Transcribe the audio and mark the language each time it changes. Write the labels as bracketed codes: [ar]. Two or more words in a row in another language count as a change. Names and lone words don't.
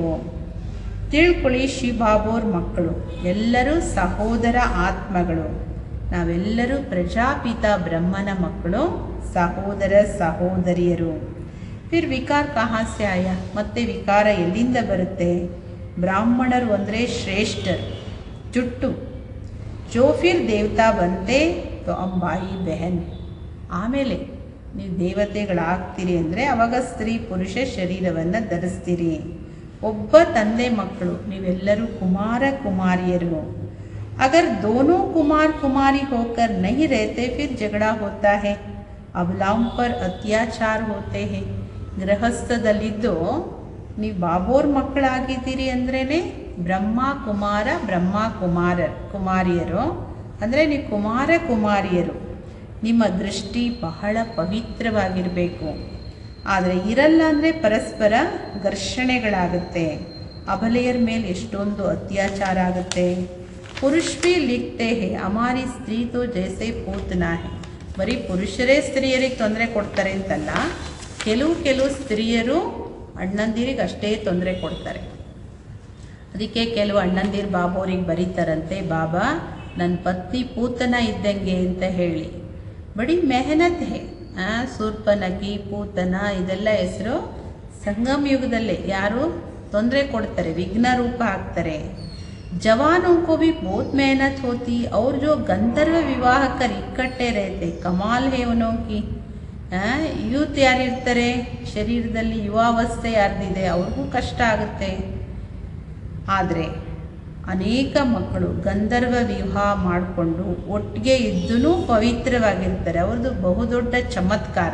[kn] ತಿಳ್ಕೊಳ್ಳಿ, ಶಿವಬಾಬೋರ್ ಮಕ್ಕಳು ಎಲ್ಲರೂ ಸಹೋದರ ಆತ್ಮಗಳು. ನಾವೆಲ್ಲರೂ ಪ್ರಜಾಪಿತ ಬ್ರಹ್ಮನ ಮಕ್ಕಳು, ಸಹೋದರ ಸಹೋದರಿಯರು. [hi] फिर विकार कहासे आया, [kn] ಮತ್ತೆ ವಿಕಾರ ಎಲ್ಲಿಂದ ಬರುತ್ತೆ. ಬ್ರಾಹ್ಮಣರು ಅಂದರೆ ಶ್ರೇಷ್ಠರು, ಜುಟ್ಟು [hi] जो फिर देवता बनते तो अंबाई बहन। [kn] ಆಮೇಲೆ ನೀವು ದೇವತೆಗಳಾಗ್ತೀರಿ ಅಂದರೆ ಅವಾಗ ಸ್ತ್ರೀ ಪುರುಷ ಶರೀರವನ್ನು ಧರಿಸ್ತೀರಿ. ಒಬ್ಬ ತಂದೆ ಮಕ್ಕಳು ನೀವೆಲ್ಲರೂ ಕುಮಾರ ಕುಮಾರಿಯರು. [hi] अगर दोनों कुमार कुमारी होकर नहीं रहते फिर झगड़ा होता है, अबलाओं पर अत्याचार होते हैं. [kn] ಗೃಹಸ್ಥದಲ್ಲಿದ್ದು ನೀವು ಬಾಬೋರ್ ಮಕ್ಕಳಾಗಿದ್ದೀರಿ ಅಂದ್ರೇ ಬ್ರಹ್ಮ ಕುಮಾರಿಯರು ಅಂದರೆ ನೀವು ಕುಮಾರ ಕುಮಾರಿಯರು. ನಿಮ್ಮ ದೃಷ್ಟಿ ಬಹಳ ಪವಿತ್ರವಾಗಿರಬೇಕು. ಆದರೆ ಇರಲ್ಲ ಅಂದರೆ ಪರಸ್ಪರ ಘರ್ಷಣೆಗಳಾಗುತ್ತೆ. ಅಬಲೆಯರ ಮೇಲೆ ಎಷ್ಟೊಂದು ಅತ್ಯಾಚಾರ ಆಗುತ್ತೆ. [hi] पुरुष भी लिखते हैं हमारी स्त्री तो जैसे पूतना है. [kn] ಬರೀ ಪುರುಷರೇ ಸ್ತ್ರೀಯರಿಗೆ ತೊಂದರೆ ಕೊಡ್ತಾರೆ ಅಂತಲ್ಲ, ಕೆಲವು ಸ್ತ್ರೀಯರು ಅಣ್ಣಂದಿರಿಗೆ ಅಷ್ಟೇ ತೊಂದರೆ ಕೊಡ್ತಾರೆ. ಅದಕ್ಕೆ ಕೆಲವು ಅಣ್ಣಂದಿರು ಬಾಬೋರಿಗೆ ಬರೀತಾರಂತೆ, ಬಾಬಾ ನನ್ನ ಪತ್ನಿ ಪೂತನ ಇದ್ದಂಗೆ ಅಂತ ಹೇಳಿ. [hi] बड़ी मेहनत है. [kn] ಸೂರ್ಪನಖಿ ಪೂತನ ಇದೆಲ್ಲ ಹೆಸರು ಸಂಗಮ ಯುಗದಲ್ಲೇ ಯಾರು ತೊಂದರೆ ಕೊಡ್ತಾರೆ, ವಿಘ್ನ ರೂಪ ಆಗ್ತಾರೆ. [hi] जवानों को भी बहुत मेहनत होती और जो गंधर्व विवाह कर इकट्ठे रहते कमाल है उनों की. [kn] ಯೂತ್ ಯಾರಿರ್ತಾರೆ ಶರೀರದಲ್ಲಿ ಯುವಾವಸ್ಥೆ ಯಾರ್ದಿದೆ ಅವ್ರಿಗೂ ಕಷ್ಟ ಆಗುತ್ತೆ. ಆದರೆ ಅನೇಕ ಮಕ್ಕಳು ಗಂಧರ್ವ ವಿವಾಹ ಮಾಡಿಕೊಂಡು ಒಟ್ಟಿಗೆ ಇದ್ದೂ ಪವಿತ್ರವಾಗಿರ್ತಾರೆ. ಅವ್ರದ್ದು ಬಹುದೊಡ್ಡ ಚಮತ್ಕಾರ.